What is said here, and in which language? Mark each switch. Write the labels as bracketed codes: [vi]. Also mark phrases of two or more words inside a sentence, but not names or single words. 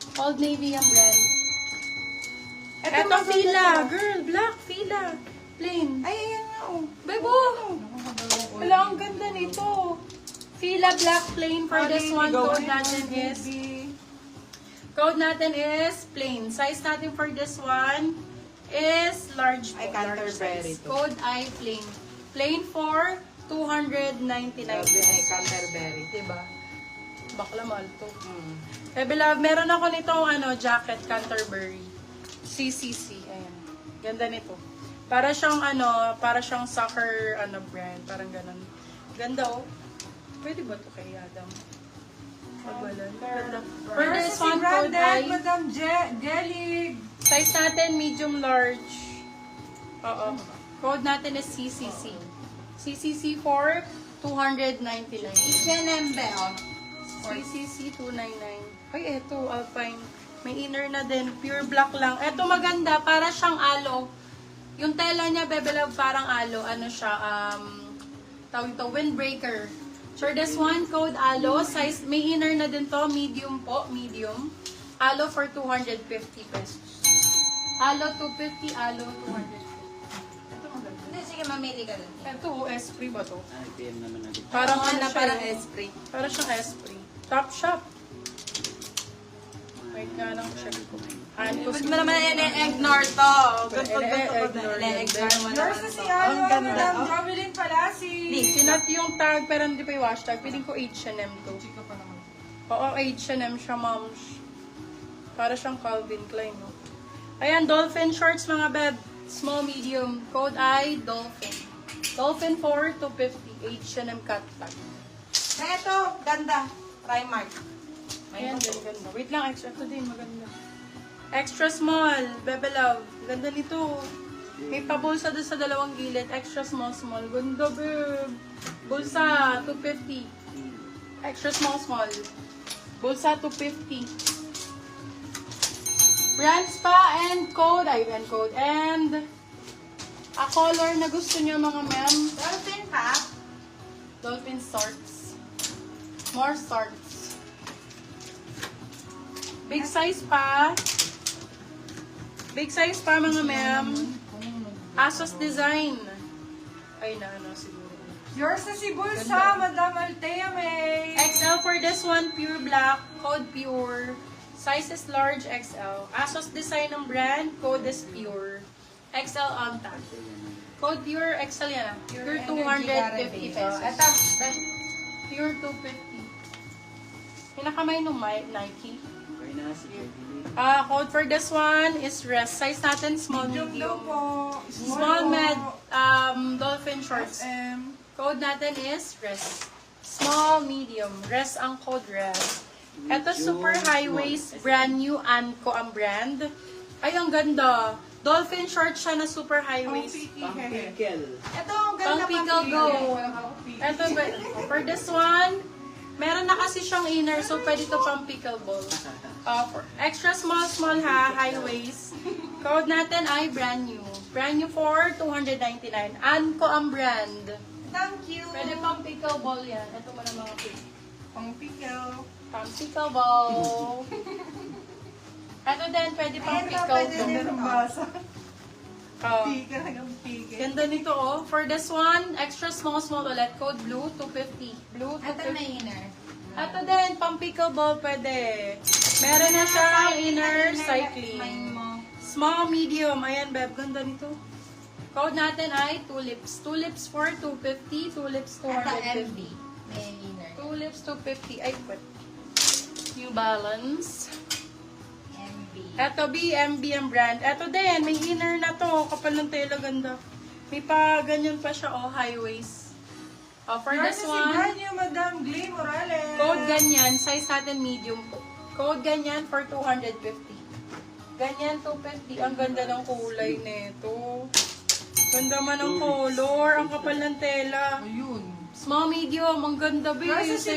[tl] Old Navy ang brand. Ito [en] Fila. Girl, black Fila. Plain. [tl] Ay, ayan nga oh. Bebo! Wala, ang ganda nito. [en] Fila black plain for this one. Code natin is plain. Size natin for this one is large. Ay, large Canterbury size. [tl] to. [en] Code I plain. Plain for 299 [tl] Ay, Canterbury. Diba? Bakla mahal to. Eh, beloved, meron ako nitong jacket, Canterbury. CCC. Ayan. Ganda nito. Para siyang soccer brand. Parang ganun. Ganda oh. Pwede ba to kay Adam? Pagwalan. Ganda. [en] For this one, code I. Madam Gelig. Size natin, medium large. Oo. Code natin is CCC. CCC for 299. [tl] H&M ba, oh? CCC 299. Ay, eto, Alpine. May inner na din. [en] Pure black [tl] lang. Eto maganda. Para siyang alo. Yung tela niya, bebelaw, parang alo. Ano siya? Tawag ito, windbreaker. [en] For this one, code alo. [tl] Size, may inner na din to. Medium po. Medium. [en] Alo for 250 pesos. Alo 250, alo 250. [tl] Ito maganda. Hindi, sige, mamili ka lang. Ito, Esprit ba to? PM naman natin. Parang ano siya, parang eh. Esprit. Parang siyang Esprit. Top shop. Wait nga lang, check ko. Ba't mo naman i-ignore to? Gusto I-ignore i-ignore mo [en] Yours [tl] naman na si to. Madam Jovelyn Palasi. Sinat yung tag, pero hindi pa yung hashtag. Piling ko H&M to. Chika pa naman. Oo, H&M siya, moms. Para siyang Calvin Klein, no? Ayan, Dolphin shorts, mga beb. [en] Small, medium. Code I, Dolphin. Dolphin for 250. H&M cut tag. [tl] Na ito, ganda. Primark. Ayan, ganda. Wait lang, extra. Ito din, maganda. [en] Extra small, bebe love. [tl] Ganda nito. May pabulsa doon sa dalawang gilid. [en] Extra small, small. Ganda, babe. Bulsa, 250. Extra small, small. [tl] Bulsa, 250. [en] Brands pa and code. Ayun, code. And a color [tl] na gusto niyo, mga ma'am. Dolphin pa. [en] Dolphin shorts. More shorts. Big size pa. Big size pa, [tl] mga ma'am. Asos design. Ay, siguro. Yours na si Bulsa, Madam Altea May. [en] XL for this one, pure black. Code pure. Size is large XL. Asos design ng brand. Code is pure. XL on tag. Code pure XL yan. Pure 250 pesos. [tl] Ito, Pure 250. Pinakamay nung Nike. Okay na, si Kirby. [en] Code for this one is rest. Size natin, small, [tl] Medium daw medium. po. [en] Small med, dolphin shorts. SM. Code natin is rest. Small, medium. [tl] Rest ang code rest. Ito [en] super high waist, brand new, [tl] Anko ang brand. Ay, ang ganda. Dolphin shorts siya na [en] super high waist. [tl] Pang pickle. ito, ang ganda Pang pickle go. Ito, [en] for this one, [tl] meron na kasi siyang inner, so pwede to pang pickleball. [en] For extra small, small ha, high waist. Code natin ay brand new. Brand new for 299. [tl] Anko ang brand. [en] Thank you. [tl] Pwede pang pickleball yan. Ito mo na mga pick. Pang pickle. Pang pickleball. Ito din, pwede pang Ito, pwede pickleball. din. Ang basa. Oh. Pickle hanggang pickle. Ganda nito oh. [en] For this one, extra small, small ulit. Code blue, 250. Blue, [tl] Ito 250. na inner. Ito din, pang pickleball pwede. Meron na siya [en] inner cycling. Small, medium. [tl] Ayan, beb. Ganda nito. Code natin ay tulips. [en] Tulips for 250. Tulips [tl] Ito, 250. MB. May inner. Tulips 250. Ay, [en] what? New Balance. MB. [tl] Ito, BMB ang brand. Ito din, may inner na to. Kapal ng tela, ganda. May pa, ganyan pa siya, [en] oh, high waist. For Yours this [tl] na si [en] one, brand new, Madam Glee Morales. [tl] code ganyan, size natin medium po. Code ganyan for 250. Ganyan 250. Ang ganda ng kulay nito. Ganda man ng color. Ang kapal ng tela. Ayun. [en] Small, medium. [tl] Ang ganda, babe. Yours na si